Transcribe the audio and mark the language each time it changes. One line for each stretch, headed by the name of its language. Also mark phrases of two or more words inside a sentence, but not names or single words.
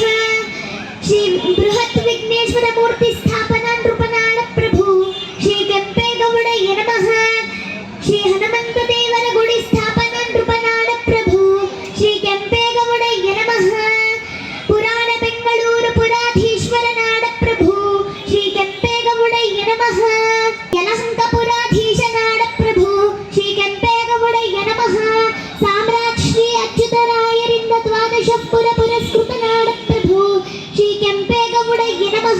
Kannada: ಶ್ರೀ ಬೃಹತ್ ವಿಘ್ನೇಶ್ವರ ಮೂರ್ತಿ ಸ್ಥಾಪನಾ ನೃಪನಾಡ ಪ್ರಭು ಶ್ರೀ ಕೆಂಪೇಗೌಡಯ್ಯ ನಮಃ. ಶ್ರೀ ಹನುಮಂತ ದೇವರ ಗುಡಿ ಸ್ಥಾಪನಾ ನೃಪನಾಡ ಪ್ರಭು ಶ್ರೀ ಕೆಂಪೇಗೌಡಯ್ಯ ನಮಃ. ಪುರಾಣ ಬೆಂಗಳೂರು ಪುರಾಧೀಶ್ವರ ನಾಡ ಪ್ರಭು ಶ್ರೀ ಕೆಂಪೇಗೌಡಯ್ಯ ನಮಃ. ಯಲಹಂಕ ಪುರಾಧೀಶ ನಾಡ ಪ್ರಭು ಶ್ರೀ ಕೆಂಪೇಗೌಡಯ್ಯ ನಮಃ. ಸಾಮ್ರಾಟ್ ಶ್ರೀ ಅಚ್ಯುತರಾಯರಿಂದ ದ್ವಾದಶಪುರ ಪುರಸ್ಕೃತ ನಾಡ ಪ್ರಭು ಶ್ರೀ ಕೆಂಪೇಗೌಡಯ್ಯ ನಮಃ.